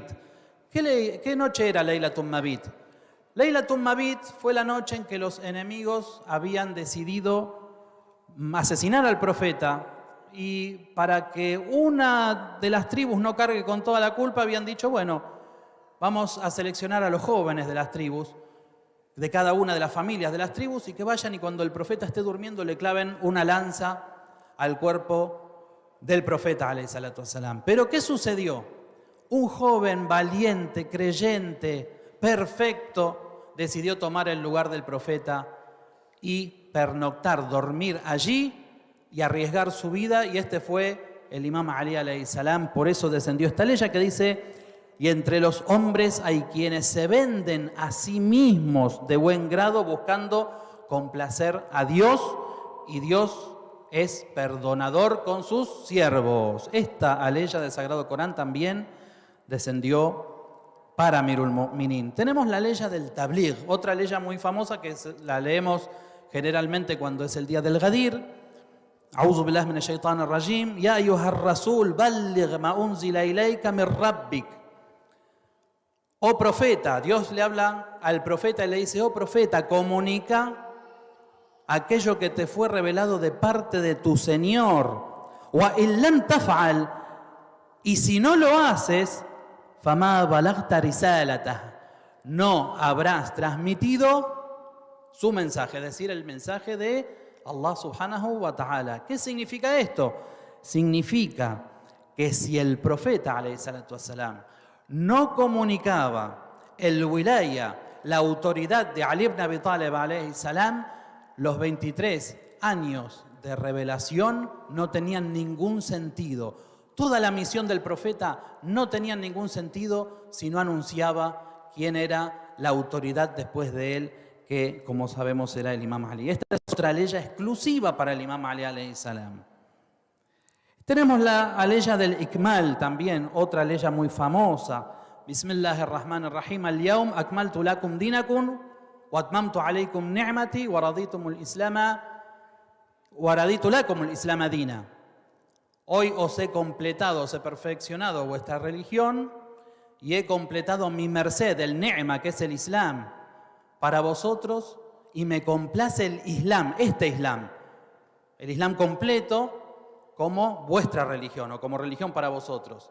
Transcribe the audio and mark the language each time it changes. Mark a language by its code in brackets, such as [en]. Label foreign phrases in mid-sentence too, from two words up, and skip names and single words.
[es] ¿Qué noche era Laylatun Mabit? Laylatun Mabit fue la noche en que los enemigos habían decidido asesinar al profeta, y para que una de las tribus no cargue con toda la culpa habían dicho, bueno, vamos a seleccionar a los jóvenes de las tribus, de cada una de las familias de las tribus, y que vayan y cuando el profeta esté durmiendo le claven una lanza al cuerpo del profeta [ar] عليه الصلاة والسلام. [es] Pero ¿qué sucedió? Un joven valiente, creyente, perfecto, decidió tomar el lugar del profeta y pernoctar, dormir allí y arriesgar su vida, y este fue el imam Ali [ar] عليه السلام. [es] Por eso descendió esta ley que dice: y entre los hombres hay quienes se venden a sí mismos de buen grado buscando complacer a Dios, y Dios es perdonador con sus siervos. Esta aleya del Sagrado Corán también descendió para [ar] أمير المؤمنين. [es] Tenemos la aleya del Tabligh, otra aleya muy famosa que la leemos generalmente cuando es el día del Ghadir. [ar] أعوذ بالله من الشيطان الرجيم. يا أيها الرسول بلغ ما أنزل إليك من ربك. [es] Oh profeta, Dios le habla al profeta y le dice: oh profeta, comunica aquello que te fue revelado de parte de tu Señor. [ar] وإن لم تفعل, [es] y si no lo haces, [ar] فما بلغت رسالته, [es] no habrás transmitido su mensaje, es decir, el mensaje de Allah [ar] سبحانه وتعالى. [es] ¿Qué significa esto? Significa que si el profeta [ar] عليه الصلاة والسلام [es] no comunicaba el wilaya, la autoridad de Ali ibn Abi Talib [ar] عليه السلام, [es] los 23 años de revelación no tenían ningún sentido. Toda la misión del profeta no tenía ningún sentido si no anunciaba quién era la autoridad después de él, que como sabemos era el imam Ali. Esta es otra ley exclusiva para el imam Ali [ar] عليه السلام. [es] Tenemos la aleya del Ikmal también, otra aleya muy famosa. [ar] بسم الله الرحمن الرحيم. اليوم أكملت لكم دينكم وأتممت عليكم نعمتي ورضيت لكم الإسلام دينا. [es] Hoy os he completado, os he perfeccionado vuestra religión y he completado mi merced, el ni'ma, que es el Islam, para vosotros, y me complace el Islam, el Islam completo, como vuestra religión o como religión para vosotros.